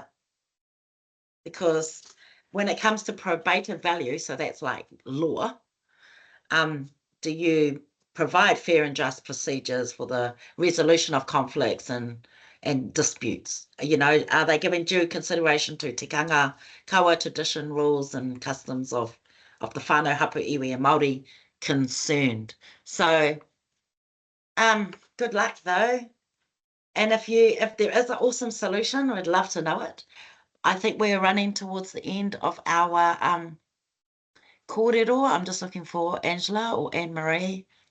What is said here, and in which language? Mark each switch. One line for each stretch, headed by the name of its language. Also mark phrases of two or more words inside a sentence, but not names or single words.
English: Because when it comes to probative value, so that's like law, do you provide fair and just procedures for the resolution of conflicts and disputes? You know, are they giving due consideration to
Māori: tikanga, kawa
English: tradition, rules and customs of the
Māori: whānau hapu iwi
English: and Māori concerned? So, good luck though. And if there is an awesome solution, I'd love to know it. I think we're running towards the end of our kōrero. I'm just looking for Angela or Anne-Marie.